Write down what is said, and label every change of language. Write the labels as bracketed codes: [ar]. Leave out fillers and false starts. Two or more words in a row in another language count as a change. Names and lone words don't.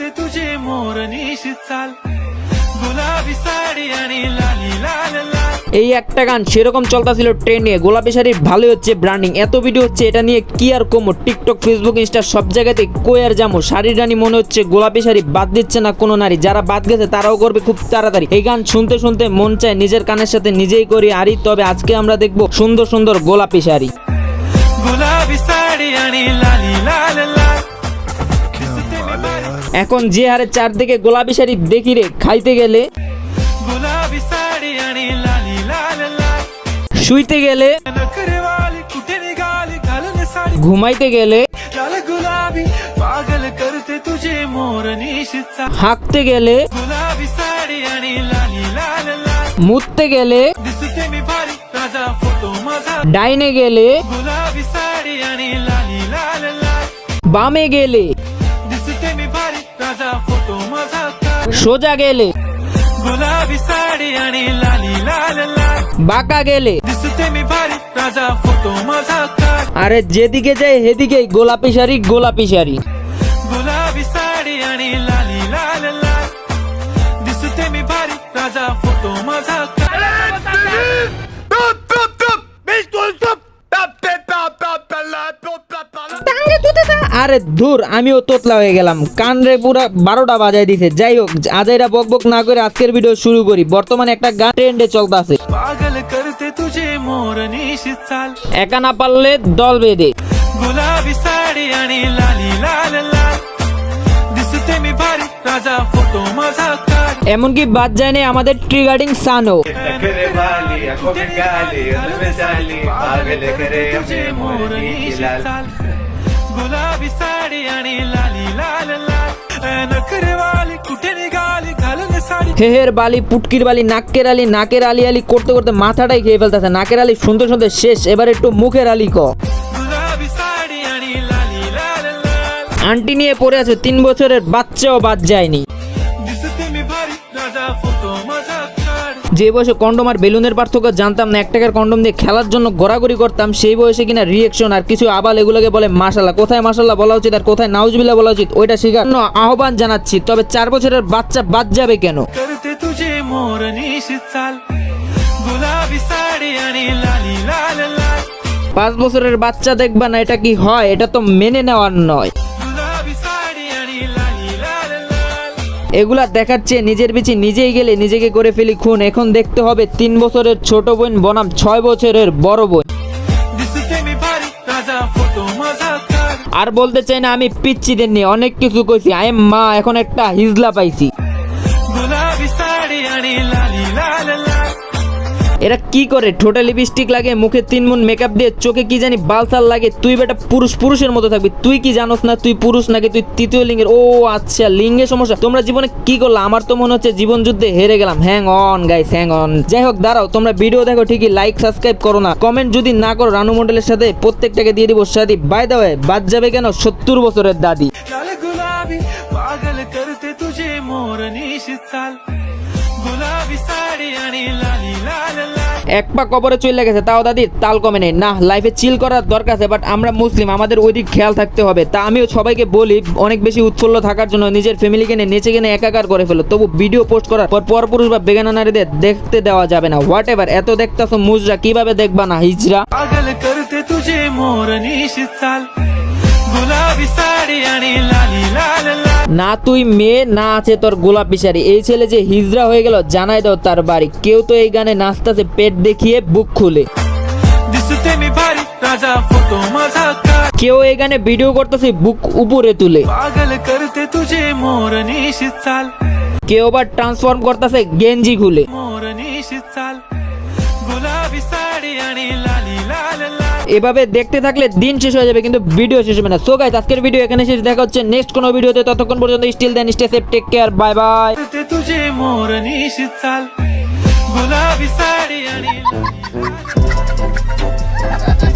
[mr] तुझे मोरनीशी चाल गुलाबी साडी आणि लाली लाल लाल। [bn] এই একটা গান সেরকম চলতেছিল ট্রেন্ডে, গোলাপি শাড়ির ভালোই হচ্ছে ব্র্যান্ডিং, এত ভিডিও হচ্ছে এটা নিয়ে কি আর কমো। টিকটক, ফেসবুক, ইনস্টা সব জায়গাতে কই আর যামো। শাড়ির রানী মনে হচ্ছে গোলাপি শাড়ি বাদ দিচ্ছে না কোনো নারী, যারা বাদ গেছে তারাও করবে খুব তাড়াতাড়ি। এই গান শুনতে শুনতে মন চায় নিজের কানের সাথে নিজেই করি আরি। তবে আজকে আমরা দেখবো সুন্দর সুন্দর গোলাপি শাড়ি। [mr] गुलाबी साडी आणि लाली लाल लाल। [bn] এখন যে হারে চারদিকে গোলাপি শাড়ি দেখি রে, খাইতে গেলে, [mr] गुलाबी साडी आणि लाली लाल लाल। [bn] শুইতে গেলে, [mr] नखरेवाली कुठे निघाली घालून साडी [bn] ঘুমাইতে গেলে, [mr] लाल गुलाबी पागल करते तुझे मोरनीशी चाल। [bn] হাঁকতে গেলে, [mr] गुलाबी साडी आणि लाली लाल लाल। [bn] মুততে গেলে, [mr] दिसते मी भारी राजा फोटो माझा [bn] ডাইনে গেলে, [mr] गुलाबी साडी आणि लाली लाल लाल। [bn] বামে গেলে, [mr] दिसते मी भारी राजा फोटो माझा काढ। [bn] সোজা গেলে, [mr] गुलाबी साडी आणि लाली लाल लाल। [bn] বাঁকা গেলে, [mr] दिसते मी भारी राजा फोटो माझा काढ। [bn] আরে যেদিকে যাই সেদিকেই গোলাপি শাড়ি গোলাপি শাড়ি। [mr] गुलाबी साडी आणि लाली लाल लाल। दिसते मी भारी राजा फोटो माझा काढ। [bn] আরে ধুর, আমিও তোতলা হয়ে গেলাম, কান রে পুরা 12টা বাজায় দিছে। যাই হোক, আজাইরা বক বক না করে আজকের ভিডিও শুরু করি। বর্তমানে একটা গান ট্রেন্ডে চলতেছে, [mr] पागल करते तुझे मोरनीशी चाल। [bn] একা না পারলে দল বেঁধে। [mr] गुलाबी साडी आणि लाली लाल लाल। दिसते मी भारी राजा फोटो माझा काढ। [bn] এমনকি বাদ যায় না আমাদের ট্রিগার্ডিং সানও। [hi] नखरे वाली आंखों में काली उनमें जाली पागल करे [mr] तुझे अपने मोरनीशी लाल। चाल। गुलाबी साडी आणि लाली लाल लाल। नखरेवाली कुठे निघाली घालून साडी [bn] হেহের বালি, পুটকির বালি, নাকের আলি, নাকের আলি আলি করতে করতে মাথাটাই খেয়ে ফেলতেছে। নাকের আলি শুনতে শুনতে শেষ, এবার একটু মুখের আলি ক। [mr] गुलाबी साडी आणि लाली लाल लाल। [bn] আন্টি নিয়ে পড়ে আছে, 3 বছরের বাচ্চাও বাদ যায়নি। [mr] दिसते मी भारी राजा फोटो माझा काढ। [bn] যে বয়সে কন্ডম আর বেলুনের পার্থক্য জানতাম না, 1 টাকার কন্ডম দিয়ে খেলার জন্য ঘোরাঘুরি করতাম, সেই বয়সে কিনা রিয়েকশন আর কিছু আবাল এগুলোকে বলে মাশাআল্লাহ। কোথায় মাশাআল্লাহ বলা উচিত আর কোথায় নাউজুবিল্লাহ বলা উচিত ওইটা শেখার জন্য আহ্বান জানাচ্ছি। তবে 4 বছরের বাচ্চা বাদ যাবে কেন? [mr] करते तुझे मोरनीशी चाल। गुलाबी साडी आणि लाली लाल लाल। [bn] 5 বছরের বাচ্চা দেখবা না, এটা কি হয়? এটা তো মেনে নেওয়ার নয়। [mr] गुलाबी साडी आणि लाली लाल लाल। [bn] এগুলা দেখার চেয়ে নিজের বিচি নিজেই গেলে নিজেকে করে ফেলি খুন। এখন দেখতে হবে 3 বছরের ছোট বোন বনাম 6 বছরের বড় বোন। [mr] दिसते मी भारी राजा फोटो माझा काढ। [bn] আর বলতে চাই না আমি পিচ্চিদের নিয়ে অনেক কিছু কইছি। আই এম মা, এখন একটা হিজলা পাইছি। [mr] गुलाबी साडी आणि लाली लाल लाल। [bn] এরা কি করে? ঠোঁটে লিপস্টিক লাগে, মুখে 3 মুন মেকআপ দিয়ে, চোখে কি জানি বালসাল লাগে। তুই বেটা পুরুষ পুরুষের মতো থাকবি। তুই কি জানোস না তুই পুরুষ নাকি তুই তৃতীয় লিঙ্গের? ও আচ্ছা, লিঙ্গের সমস্যা। তোমরা জীবনে কি করলা? আমার তো মনে হচ্ছে জীবন যুদ্ধে হেরে গেলাম। [en] hang on guys, hang on. [bn] যাই হোক, দাঁড়াও, তোমরা ভিডিও দেখো ঠিকই, [en] like subscribe [bn] করো না। কমেন্ট যদি না করো, রানু মন্ডলের সাথে প্রত্যেকটাকে দিয়ে দিব শাদি। [en] by the way, [bn] বাদ যাবে কেন 70 বছরের দাদি। [mr] लाल गुलाबी पागल करते तुझे मोरनीशी चाल। गुलाबी साडी आणि लाली लाल लाल। [bn] এক পা কবরে চলে গেছে, তাও দাদির তাল কমে নেই। না, লাইফে চিল করার দরকার আছে, বাট আমরা মুসলিম, আমাদের ওই দিক খেয়াল থাকতে হবে। তা আমিও সবাইকে বলি অনেক বেশি উৎফুল্ল থাকার জন্য নিজের ফ্যামিলিকে নিয়ে নেচে কিনে একাকার করে ফেলো। তবু ভিডিও পোস্ট করার পর পরপুরুষ বা বেগানা নারীদের দেখতে দেওয়া যাবে না। [en] what ever, [bn] এত দেখতেছো মুজরা, কিভাবে দেখবা না হিজরা? [mr] पागल करते तुझे मोरनीशी चाल। गुलाबी साडी आणि लाली लाल लाल। [bn] না তুই মেয়ে, না আছে তোর গোলাপি শাড়ি। এই ছেলে যে হিজরা হয়ে গেল জানাই দাও তার বাড়ি। কেউ তো এই গানে নাচতেছে পেট দেখিয়ে বুক খুলে, [mr] दिसते मी भारी राजा फोटो माझा काढ। [bn] কেউ এই গানে ভিডিও করতেছে বুক উপরে তুলে, [mr] पागल करते तुझे मोरनीशी चाल। [bn] কেউ আবার ট্রান্সফর্ম করতেছে গেঞ্জি খুলে। [mr] मोरनीशी चाल। गुलाबी साडी आणि लाली लाल लाल। [bn] এভাবে দেখতে থাকলে দিন শেষ হয়ে যাবে কিন্তু ভিডিও শেষ হবে না। [en] so guys, [bn] আজকের ভিডিও এখানে শেষ। দেখা হচ্ছে নেক্সট কোনো ভিডিওতে। ততক্ষণ পর্যন্ত [en] still then, stay safe, take care, bye bye. [mr] करते तुझे मोरनीशी चाल। गुलाबी साडी आणि लाली लाल।